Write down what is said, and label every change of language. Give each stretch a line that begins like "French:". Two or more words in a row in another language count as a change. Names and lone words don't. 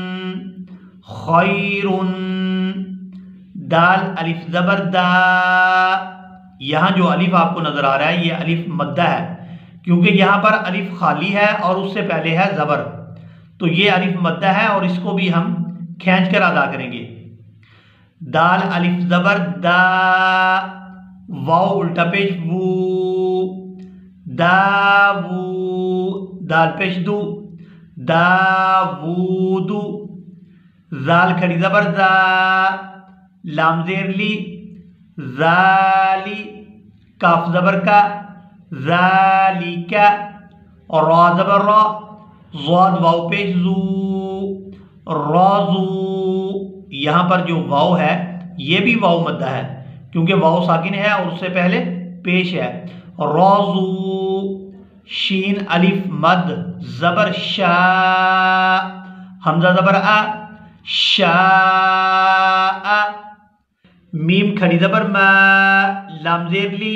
Urdu: خیرن، دال الف زبر دا، یہاں جو الف آپ کو نظر آ رہا ہے یہ الف مدہ ہے کیونکہ یہاں پر الف خالی ہے اور اس سے پہلے ہے زبر، تو یہ الف مدہ ہے اور اس کو بھی ہم کھینچ کر ادا کریں گے۔ دال الف زبر دا، واو الٹا پیش وو، داوو، دال پیش دو، داوودو، زال کھڑی زبر زا، لام زیر لی، ذالی، کاف زبر کا، ذالکا، اور را زبر را، ضاد واو پیش زو، رازو، یہاں پر جو واو ہے یہ بھی واو مدہ ہے کیونکہ واو ساکن ہے اور اس سے پہلے پیش ہے۔ رازو، شین الف مد زبر شا، حمزہ زبر آ، شا، میم کھڑی زبر ما، لام زیر لی،